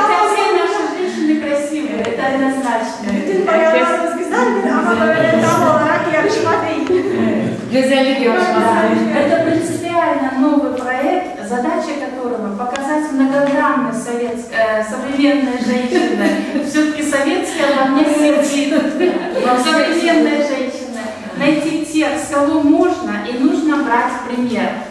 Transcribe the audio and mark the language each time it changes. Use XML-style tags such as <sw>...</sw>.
<ru>Все наши женщины красивые, это однозначно.</ru> <tr>Bütün bayanlarımız güzeldir ama böyle tam olarak yarışma değil. Güzellik yarışması.</tr> <ru>Это принципиально новый проект, задача которого показать многогранность современной женщины. Все-таки советская во мне сидит. Современная женщина. Найти тех, с кого можно и нужно брать пример.</ru>